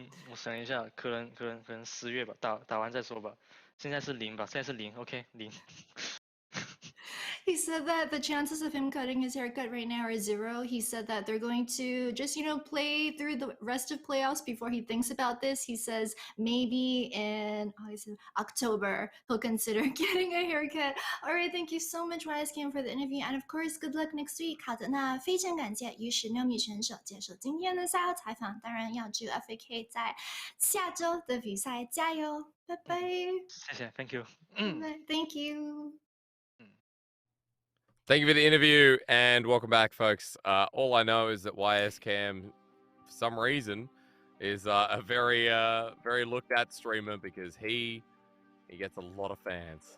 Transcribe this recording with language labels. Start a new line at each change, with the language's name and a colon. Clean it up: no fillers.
Chinese: 我想一下，可能10月吧，打完再说吧。现在是0吧，现在是0 ，OK 0。
English: He said that the chances of him cutting his haircut right now are 0. He said that they're going to just, play through the rest of playoffs before he thinks about this. He says maybe in October he'll consider getting a haircut. All right, thank you so much, YSKM, for the interview. And of course, good luck next week.
Chinese: 好的，那非常感谢于16米选手接受今天的赛后采访。当然要祝 FAK 在下周的比赛加油，拜拜。谢谢
English: ，Thank you。 Thank you. Thank you for the interview and welcome back, folks. All I know is that YSCam, for some reason, is a very looked at streamer because he gets a lot of fans.